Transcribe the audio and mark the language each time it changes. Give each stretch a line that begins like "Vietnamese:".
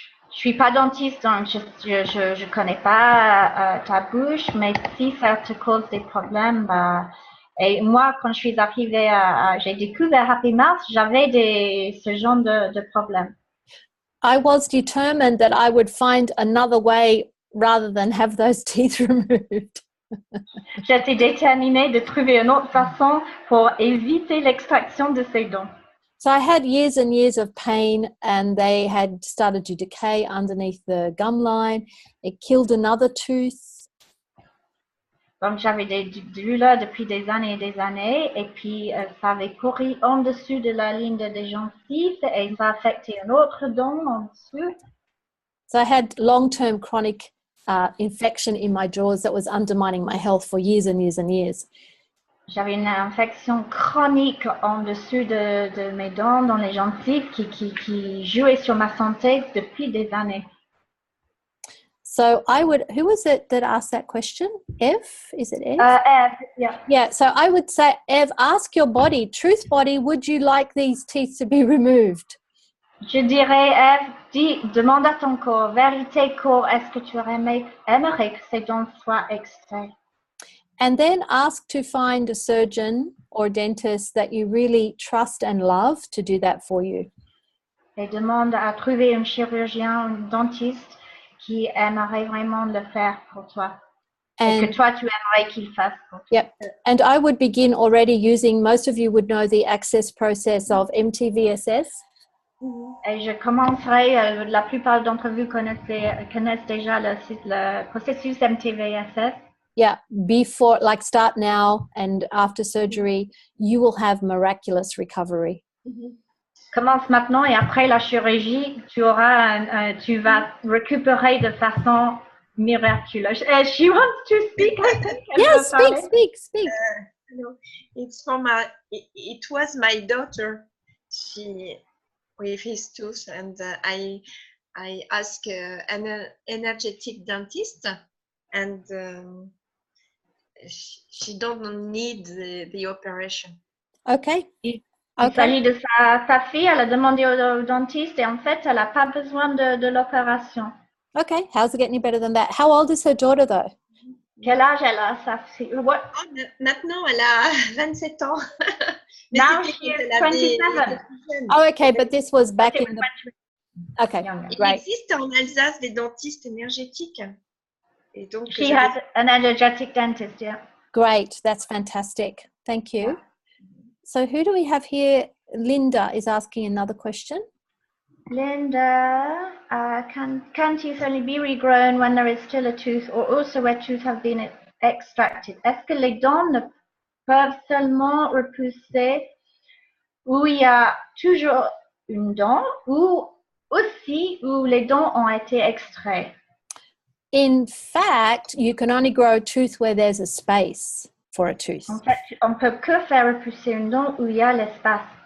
French: Je suis pas dentiste, donc je connais pas ta bouche, mais si ça te cause des problèmes, bah, et moi, quand je suis arrivée j'ai découvert Happy Mouth, j'avais ce genre de problèmes.
English: I was determined that I would find another way rather than have those teeth removed.
French: J'étais déterminée de trouver une autre façon pour éviter l'extraction de ces dents.
English: So I had years and years of pain, and they had started to decay underneath the gum line. It killed another tooth.
French: Donc, j'avais des douleurs depuis des années et puis ça avait couru en dessous de la ligne des gencives et ça a affecté une autre dent en dessous.
English: So I had long-term chronic infection in my jaws that was undermining my health for years and years and years.
French: J'avais une infection chronique en dessous de mes dents, dans les gencives, qui jouait sur ma santé depuis des années.
English: So who was it that asked that question? Eve? Is it Eve? Eve, yeah. Yeah, so I would say, Eve, ask your body, truth body, would you like these teeth to be removed?
French: Je dirais, Eve, demande à ton corps, vérité corps, est-ce que tu aimerais que ces dents soient extraites?
English: And then ask to find a surgeon or dentist that you really trust and love to do that for you.
French: Et demande à trouver un chirurgien, un dentiste qui aimerait vraiment le faire pour toi. Et que toi, tu aimerais qu'il fasse pour toi.
English: Yep. And I would begin already using, most of you would know the access process of MTVSS.
French: Et je commencerai, la plupart d'entre vous connaissent déjà le processus MTVSS.
English: Yeah, before, like start now and after surgery, you will have miraculous recovery.
French: Commence maintenant et après la chirurgie, tu vas récupérer de façon miraculeuse.
English: She wants to speak. Yes, speak. No, it's it was my daughter. She with his tooth, and I asked an energetic dentist, and she don't need the operation. Okay.
French: Il s'agit de sa fille, elle a demandé au dentiste et en fait, elle n'a pas besoin de l'opération.
English: Okay, how's it getting any better than that? How old is her daughter though?
French: Quel âge elle a, sa fille?
English: What?
French: Oh, maintenant, elle a 27 ans.
English: Now she is 27. Oh, okay, but this was back in the... Okay, Younger.
French: Il
English: great.
French: existe en Alsace des dentistes énergétiques. Et donc,
English: She had an energetic dentist, yeah. Great, that's fantastic. Thank you. So who do we have here? Linda is asking another question. Linda, can teeth only be regrown when there is still a tooth or also where tooth have been extracted?
French: Est-ce que les dents ne peuvent seulement repousser où il y a toujours une dent ou aussi où les dents ont été extraites?
English: In fact, you can only grow a tooth where there's a space for a tooth.
French: En fait, on peut que faire repousser une dent où il y a l'espace.